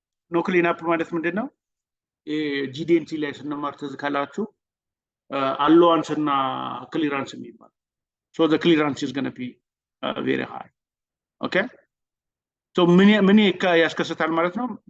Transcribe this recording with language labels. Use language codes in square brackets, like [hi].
[am] No cleanup ማለት ምንድን ነው? GDNT ላይ ስንማር ትዝ ካላችሁ allowance እና clearance የሚባል. [en] So the clearance is going to be very high. Okay? [am] So ምን ያስከስታል ማለት ነው?